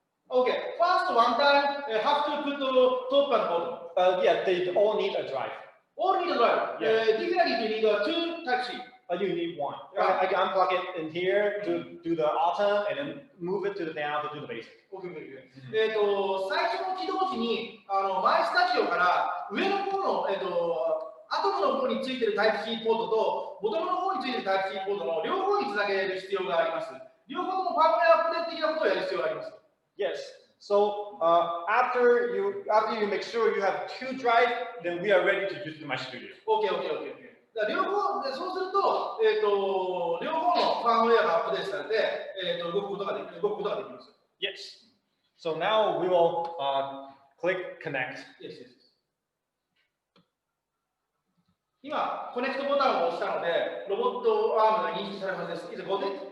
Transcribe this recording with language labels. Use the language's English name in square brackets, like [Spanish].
[English] Okay, first one time have to put the top and bottom. Yeah, they all need a drive. All need a drive. Yeah. Typically you need 2 Type-C. You need one. Right. I can unplug it in here to do the atom and then move it to the down to do the basic. Okay. [Japanese] 最初の起動時にmyStudio から上の方のアトムの方についてる Type-C ポートとボトムの方についてる Type-C ポートの両方につなげる必要があります。両方ともファームウェアアップデート的なことをやる必要があります。 [English] Yes. So after you make sure you have 2 drive, then we are ready to use myStudio. Okay. [Japanese] 両方そうすると両方のファームウェアがアップデートされて動くことができます。 [English] Yes. So now we will click connect. Yes. [Japanese] 今コネクトボタンを押したのでロボットアームが認識されるはずです。 [English] Is it got it?